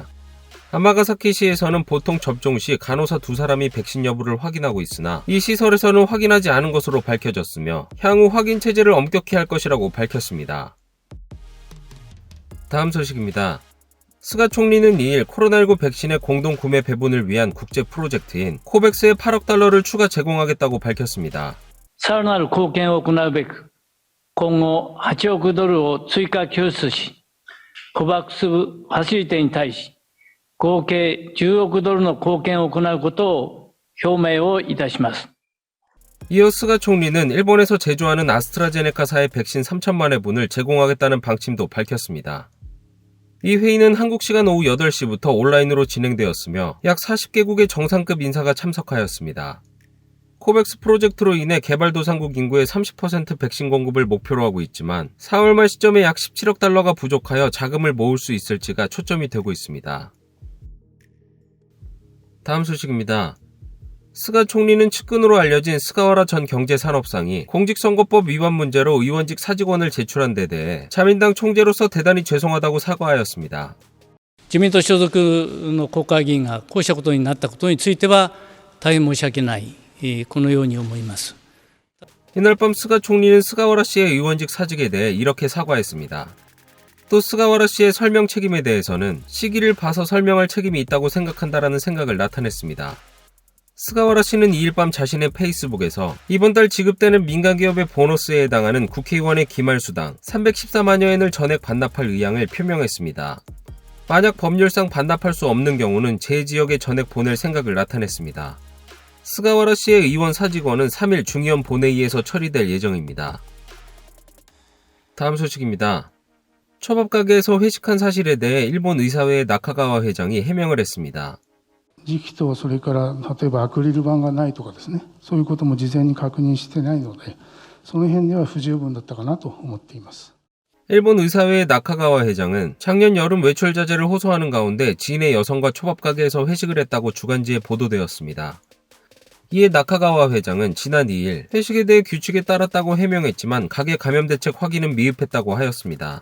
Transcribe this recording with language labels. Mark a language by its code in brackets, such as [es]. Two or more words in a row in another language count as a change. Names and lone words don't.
[ko] 아마가사키시에서는 보통 접종 시 간호사 2사람이 백신 여부를 확인하고 있으나 이 시설에서는 확인하지 않은 것으로 밝혀졌으며 향후 확인 체제를 엄격히 할 것이라고 밝혔습니다. 다음 소식입니다. 스가 총리는 2일 코로나19 백신의 공동 구매 배분을 위한 국제 프로젝트인 코백스에 8억 달러를 추가 제공하겠다고 밝혔습니다. [ja] さらなる貢献を行うべく、今後8億ドルを追加拠出し、COVAXファシリテに対し、合計10億ドルの貢献を行うことを表明をいたします。 [ko] 이어 스가 총리는 일본에서 제조하는 아스트라제네카사의 백신 3천만 회분을 제공하겠다는 방침도 밝혔습니다. 이 회의는 한국 시간 오후 8시부터 온라인으로 진행되었으며 약 40개국의 정상급 인사가 참석하였습니다. 코백스 프로젝트로 인해 개발도상국 인구의 30% 백신 공급을 목표로 하고 있지만 4월 말 시점에 약 17억 달러가 부족하여 자금을 모을 수 있을지가 초점이 되고 있습니다. 다음 소식입니다. 스가 총리는 측근으로 알려진 스가와라 전 경제산업상이 공직선거법 위반 문제로 의원직 사직원을 제출한 데 대해 자민당 총재로서 대단히 죄송하다고 사과하였습니다. [ja] 自民党所属の国会議員がこうしたことになったことについては大変申し訳ない、このように思います。 [ko] 이날 밤 스가 총리는 스가와라 씨의 의원직 사직에 대해 이렇게 사과했습니다. 또 스가와라 씨의 설명 책임에 대해서는 시기를 봐서 설명할 책임이 있다고 생각한다라는 생각을 나타냈습니다. 스가와라 씨는 2일 밤 자신의 페이스북에서 이번 달 지급되는 민간기업의 보너스에 해당하는 국회의원의 기말수당 314만여 엔을 전액 반납할 의향을 표명했습니다. 만약 법률상 반납할 수 없는 경우는 제 지역에 전액 보낼 생각을 나타냈습니다. 스가와라 씨의 의원 사직원은 3일 중의원 본회의에서 처리될 예정입니다. 다음 소식입니다. 초밥가게에서 회식한 사실에 대해 일본 의사회의 나카가와 회장이 해명을 했습니다. [ja] 時期とそれから例えばアクリル板がないとかですね、そういうことも事前に確認してないので、その辺では不十分だったかなと思っています。 [ko] 일본 의사회의 나카가와 회장은 작년 여름 외출 자제를 호소하는 가운데 지인의 여성과 초밥가게에서 회식을 했다고 주간지에 보도되었습니다. 이에 나카가와 회장은 지난 2일 회식에 대해 규칙에 따랐다고 해명했지만 가게 감염대책 확인은 미흡했다고 하였습니다.